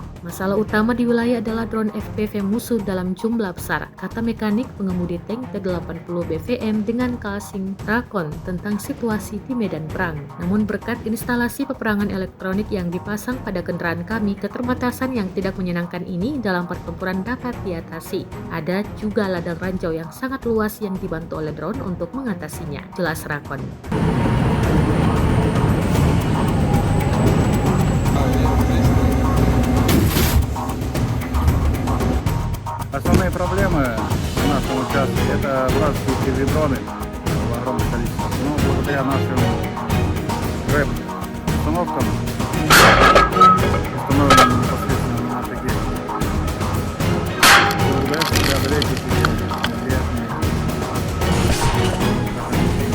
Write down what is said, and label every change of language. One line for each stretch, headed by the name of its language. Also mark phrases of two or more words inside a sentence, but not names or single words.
Indonesian: Masalah utama di wilayah adalah drone FPV musuh dalam jumlah besar, kata mekanik pengemudi tank T-80 BVM dengan Kalsing Rakon tentang situasi di medan perang. Namun berkat instalasi peperangan elektronik yang dipasang pada kendaraan kami, keterbatasan yang tidak menyenangkan ini dalam pertempuran dapat diatasi. Ada juga ladang ranjau yang sangat luas yang dibantu oleh drone untuk mengatasinya, jelas Rakon.
Russian: основные проблемы в нашем участке — это вражеские дроны в огромном количестве. Но благодаря нашим рэп-установкам, установленным непосредственно на нашей технике, удается преодолеть эти неприятные ограничения.